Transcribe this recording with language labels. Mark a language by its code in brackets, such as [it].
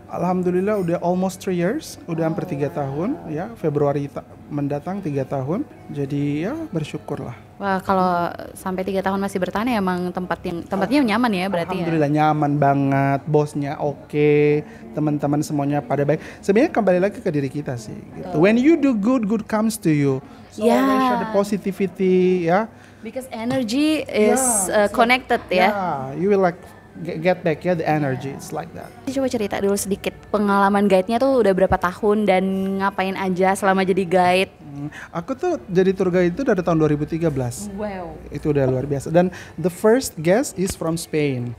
[id] Alhamdulillah udah [en] almost 3 years, [id] udah hampir 3 tahun ya. Februari mendatang 3 tahun. Jadi ya bersyukur lah. Wah, kalau sampai 3 tahun masih bertahan ya emang tempatnya nyaman ya berarti ya. Alhamdulillah nyaman banget, bosnya oke, teman-teman semuanya pada baik. Sebenarnya kembali lagi ke diri kita sih. Gitu. [en] When you do good, good comes to you. So always show the positivity ya. Because energy is connected ya. Yeah, you will like get back ya the energy. It's like that. [id] Coba cerita dulu sedikit pengalaman guide-nya tuh udah berapa tahun dan ngapain aja selama jadi guide. Aku tuh jadi tour guide itu dari tahun 2013. Wow. Itu udah luar biasa. Dan [en] the first guest is from Spain.